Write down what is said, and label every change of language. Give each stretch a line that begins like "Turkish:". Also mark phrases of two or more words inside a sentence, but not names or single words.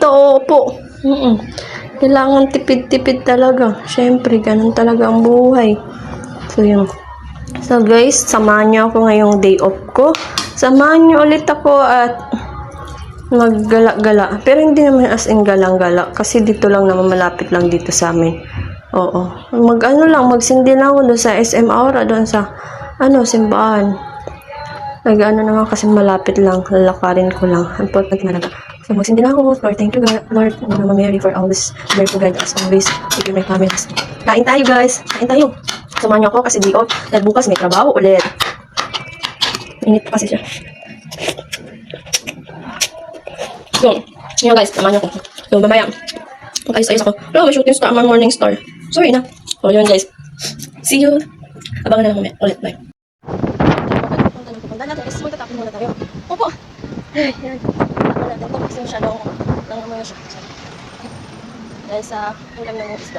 Filipino: Opo. Kailangan tipid-tipid talaga. Syempre, ganun talaga ang buhay. So, yun. So, guys, samahan niyo ako ngayong
English: day off
Filipino: ko. Samahan niyo ulit ako at maggala-gala. Pero hindi naman
English: as in
Filipino: galang-gala. Kasi dito lang naman, malapit lang dito sa amin. Magsindi lang ako doon sa SM Aura, doon sa, simbahan. Naman kasi malapit lang. Lalakarin ko lang. Important talaga. So, magsindi lang ako. Lord,
English: thank you, God. Lord, Mama Mary, for always there to guide us always. Give you my comments.
Filipino: Kain tayo, guys. Kain tayo. Samahan niyo ako kasi di off. Dahil bukas may trabaho ulit. Init pa kasi siya. So, yun guys, samahan niyo ako. So, mamaya, mag-ayos-ayos ako. May
English: shooting star, morning star.
Filipino: Sorry na. So, yun guys.
English: See you.
Filipino: Abangan na lang mamaya. Ulit, bye. Punta natin kasi magtatapin muna tayo. Opo. Ay, yan. Tapos natin ito kasi masyadong nangamoy siya. Dahil sa ulam ng isda.